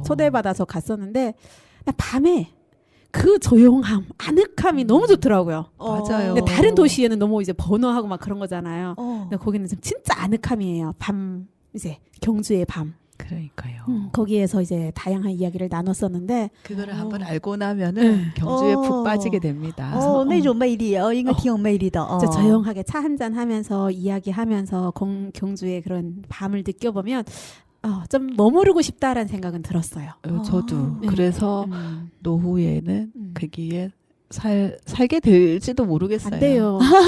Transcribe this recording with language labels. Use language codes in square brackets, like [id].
[ko] 초대받아서 갔었는데 밤에 그 조용함, 아늑함이 너무 좋더라고요. 맞아요. 근데 다른 도시에는 너무 이제 번화하고 막 그런 거잖아요. 근데 거기는 좀 진짜 아늑함이에요. 밤 이제 경주의 밤. 그러니까요. 거기에서 이제 다양한 이야기를 나눴었는데 그거를 한번 알고 나면은 경주에 푹 빠지게 됩니다. [zh] 那种魅力应该挺有魅力的. [ko] 조용하게 차 한잔 하면서 이야기하면서 경주의 그런 밤을 느껴보면 좀 머무르고 싶다라는 생각은 들었어요. 저도. 그래서 노후에는 거기에 살게 될지도 모르겠어요. 안 돼요.